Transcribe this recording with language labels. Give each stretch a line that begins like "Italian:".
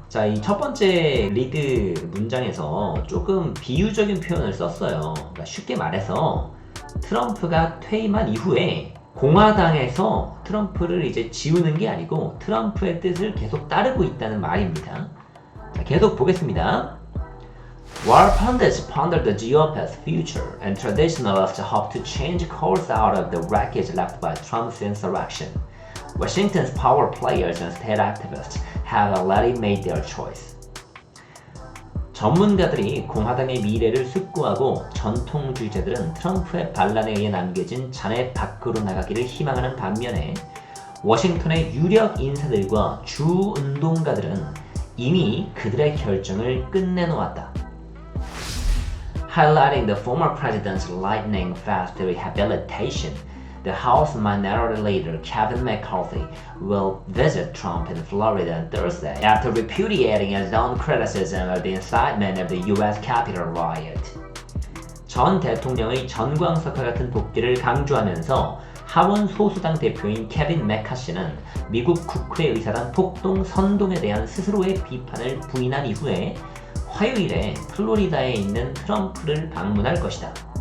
Korean: 자, 이 첫 번째 리드 문장에서 조금 비유적인 표현을 썼어요. 그러니까 쉽게 말해서 트럼프가 퇴임한 이후에 공화당에서 트럼프를 이제 지우는 게 아니고 트럼프의 뜻을 계속 따르고 있다는 말입니다. 자, 계속 보겠습니다.
English: While pundits ponder the GOP's future and traditionalists hope to change course out of the wreckage left by Trump's insurrection, Washington's power players and state activists have already made their choice.
Korean: 전문가들이 공화당의 미래를 숙고하고 전통주의자들은 트럼프의 반란에 의해 남겨진 잔해 밖으로 나가기를 희망하는 반면에 워싱턴의 유력 인사들과 주 운동가들은 이미 그들의 결정을 끝내놓았다.
English: Highlighting the former president's lightning-fast rehabilitation, the House Minority Leader Kevin McCarthy will visit Trump in Florida on Thursday after repudiating his own criticism of the incitement of the U.S. Capitol riot.
Korean: 전 대통령의 전광석화 같은 복귀를 강조하면서 하원 소수당 대표인 케빈 메카시는 미국 국회의사당 폭동 선동에 대한 스스로의 비판을 부인한 이후에 화요일에 플로리다에 있는 트럼프를 방문할 것이다.